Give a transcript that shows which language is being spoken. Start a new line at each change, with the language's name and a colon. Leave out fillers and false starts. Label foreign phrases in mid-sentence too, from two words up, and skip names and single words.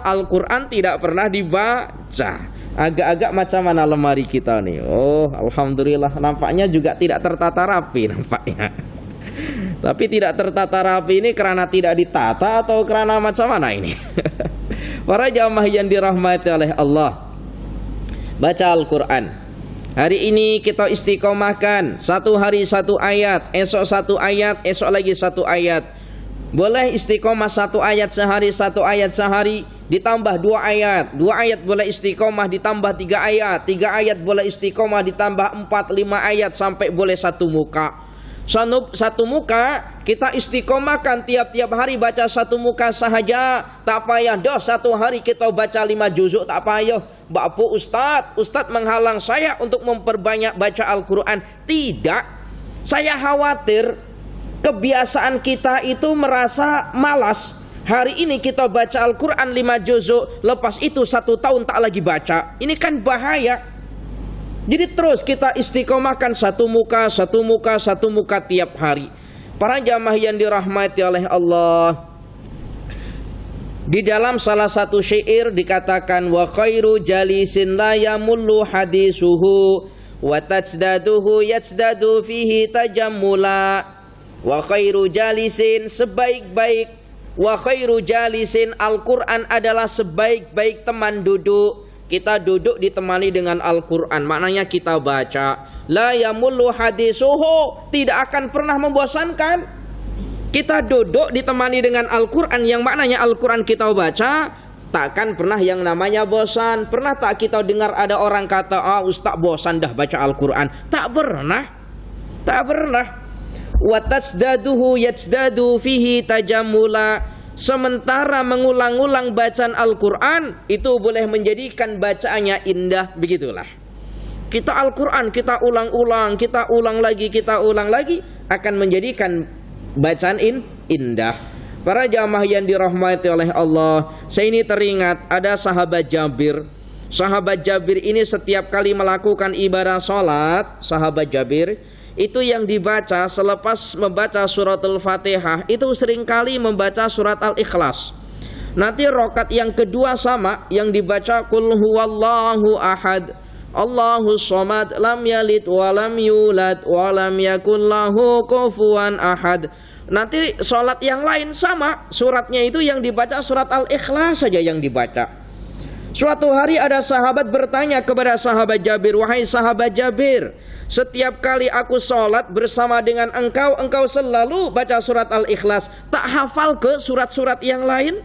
Malay: Al-Qur'an tidak pernah dibaca. Agak-agak macam mana lemari kita nih? Oh, alhamdulillah, nampaknya juga tidak tertata rapi nampaknya. Tapi tidak tertata rapi ini karena tidak ditata atau karena macam mana ini? Para jamaah yang dirahmati oleh Allah, baca Al-Qur'an. Hari ini kita istiqomahkan, satu hari satu ayat, esok satu ayat, esok lagi satu ayat. Boleh istiqomah satu ayat sehari, ditambah dua ayat boleh istiqomah ditambah tiga ayat boleh istiqomah ditambah 4-5 ayat sampai boleh satu muka. Satu muka kita istiqomahkan tiap-tiap hari baca satu muka sahaja. Tak payah dah satu hari kita baca 5 juzuk, tak payah. Apa Ustadz menghalang saya untuk memperbanyak baca Al-Quran. Tidak. Saya khawatir kebiasaan kita itu merasa malas. Hari ini kita baca Al-Quran 5 juzuk, lepas itu 1 tahun tak lagi baca. Ini kan bahaya. Jadi terus kita istiqomahkan satu muka tiap hari. Para jamaah yang dirahmati oleh Allah, di dalam salah satu syair dikatakan
Arabic: وخير جليس لا يمل حديثه وترداده يزداد فيه تجملا. وخير جليس,
Malay: sebaik-baik,
Arabic: وخير جليس,
Malay: Al-Quran adalah sebaik-baik teman duduk. Kita duduk ditemani dengan Al-Quran, maknanya kita baca.
Arabic: لا يمل حديثه,
Malay: tidak akan pernah membosankan. Kita duduk ditemani dengan Al-Quran, yang maknanya Al-Quran kita baca, takkan pernah yang namanya bosan. Pernah tak kita dengar ada orang kata, Ustaz bosan dah baca Al-Quran? Tak pernah. Tak pernah.
Arabic: وترداده يزداد فيه تجملا.
Malay: Sementara mengulang-ulang bacaan Al-Quran itu boleh menjadikan bacaannya indah. Begitulah. Kita Al-Quran, kita ulang-ulang, kita ulang lagi, akan menjadikan bacaan indah. Para jamaah yang dirahmati oleh Allah, saya ini teringat ada sahabat Jabir. Sahabat Jabir ini setiap kali melakukan ibadah sholat, sahabat Jabir itu yang dibaca selepas membaca surat Al-Fatihah itu seringkali membaca surat Al-Ikhlas. Nanti rokat yang kedua sama, yang dibaca
Arabic: قل هو الله أحد الله الصمد, لم يلد ولم يولد ولم يكن له كفوا أحد.
Malay: Nanti sholat yang lain sama, suratnya itu yang dibaca surat Al-Ikhlas saja yang dibaca. Suatu hari ada sahabat bertanya kepada sahabat Jabir, wahai sahabat Jabir, setiap kali aku sholat bersama dengan engkau selalu baca surat Al-Ikhlas, tak hafal ke surat-surat yang lain?